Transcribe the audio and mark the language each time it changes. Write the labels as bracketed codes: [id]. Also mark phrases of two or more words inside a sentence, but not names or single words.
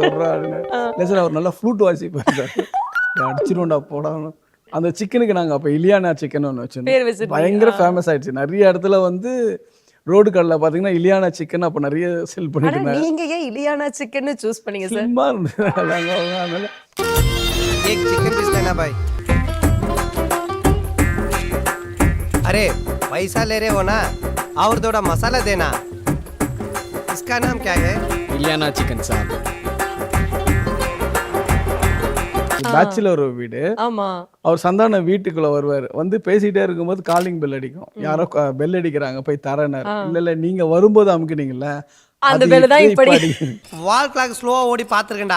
[ta] இல்லை சார், அவர் நல்லா ஃப்ளூட் வாசிப்பார் சார். அடிச்சிருவோண்டா போடாமல். அந்த சிக்கனுக்கு நாங்கள் அப்போ இலியானா சிக்கன் ஒன்று வச்சுருந்தோம். பயங்கர ஃபேமஸ் ஆயிடுச்சு. நிறைய இடத்துல வந்து ரோடு கடையில் பார்த்தீங்கன்னா இலியானா சிக்கன் அப்போ நிறைய செல் பண்ணிட்டு. நீங்கள் ஏன் இலியானா சிக்கன் சூஸ் பண்ணீங்க சார்? சும்மா இருந்தது. [hi] एक चिकन पीस लेना भाई. अरे पैसा ले रहे हो ना, और थोड़ा मसाला देना. इसका नाम क्या है? इलियाना चिकन साहब. [ta] பேச்சுலர் வீடு. ஆமா, அவர் சந்தான வீட்டுக்குள்ள வருவார். வந்து பேசிட்டே இருக்கும்போது [en] calling bell [ta] அடிக்கும். யாரோ பெல் அடிக்கிறாங்க, போய் தரேனார். இல்ல நீங்க வரும்போது அமுக்குனீங்கல்ல, அந்த பெல் தான் இப்படி. [en] wall clock slow [ta] ஓடி பாத்துருக்கேன்டா.